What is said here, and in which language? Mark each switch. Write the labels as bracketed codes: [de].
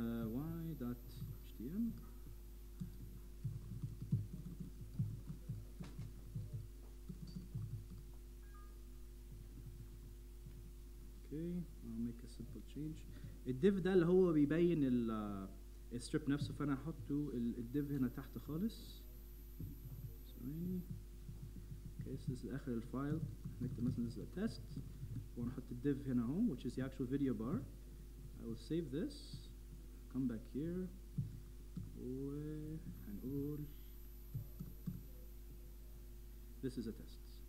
[en] y.htm. Okay, I'll make a simple change. [ar] الdiv ده اللي هو بيبين الstrip نفسه، فأنا هحطه الdiv هنا تحت خالص. [en] Okay, so this is [ar] آخر الفايل. نكتب مثلا [en] this is a test. [ar] ونحط الdiv هنا اهو, [en] which is the actual video bar. I will save this. Come back here. [ar] وهنقول [en] this is a test.